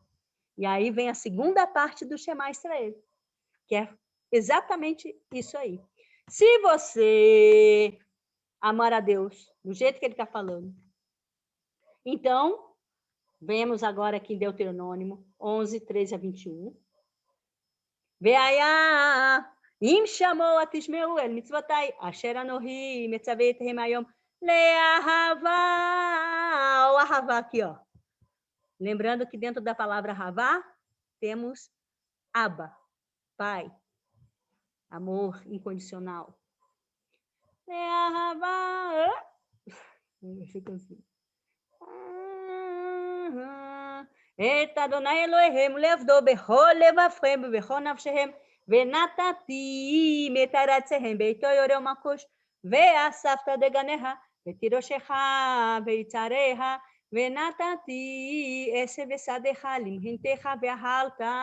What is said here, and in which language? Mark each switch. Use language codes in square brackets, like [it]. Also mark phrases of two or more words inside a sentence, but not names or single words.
[pt] E aí vem a segunda parte do Shema Israel, que é exatamente isso aí. Se você amar a Deus do jeito que ele está falando, então, vemos agora aqui em Deuteronômio 11, 13 a 21. [he] והיה אם שמוע תשמעו אל מצוותי אשר אנוכי מצווה אתכם היום לאהבה [pt] ou ahavá aqui, ó. Lembrando que dentro da palavra ahavá temos Abba, pai, amor incondicional. Leahavá, fica assim. [he] את אדוני אלוהיהם לעבדו בכל לבבכם ובכל נפשכם ונתתי את ארצהם ביתו יורה ומקוש ואספת דגניה ותירושך ויצריה ונתתי עשב ושדך למהנתך ואכלת